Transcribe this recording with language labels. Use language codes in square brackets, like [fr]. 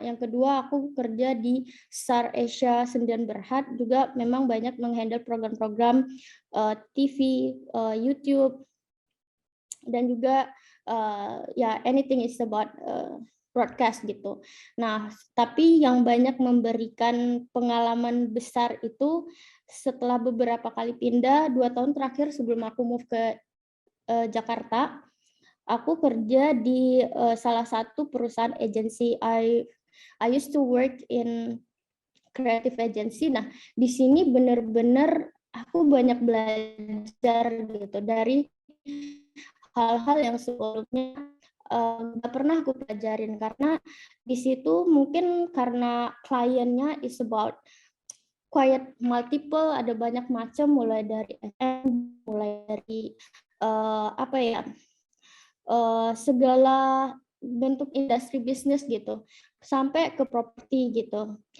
[id] Yang kedua, aku kerja di Star Asia Sendian Berhad, juga memang banyak menghandle program-program TV, YouTube, dan juga ya [en] anything is about broadcast [id] gitu. Nah, tapi yang banyak memberikan pengalaman besar itu setelah beberapa kali pindah, 2 tahun terakhir sebelum aku move ke Jakarta, aku kerja di salah satu perusahaan agensi. [en] I used to work in creative agency. [id] Nah, di sini benar-benar aku banyak belajar gitu dari hal-hal yang sebelumnya nggak pernah aku pelajarin, karena di situ mungkin karena kliennya [en] is about quite multiple, [id] ada banyak macam, mulai dari apa ya, segala bentuk industri bisnis gitu, sampai ke properti gitu.